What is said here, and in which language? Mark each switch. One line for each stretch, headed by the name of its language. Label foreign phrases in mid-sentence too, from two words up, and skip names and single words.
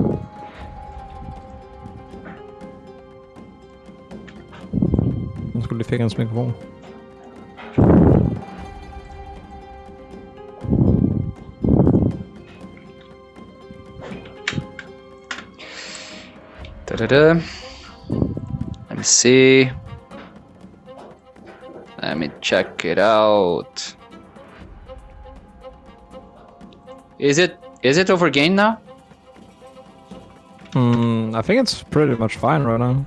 Danish: Nu skulle lige fik hans mikrofon. Da-da-da.
English: Let me see. Let me check it out. Is it overgained now? I think it's pretty much fine right now.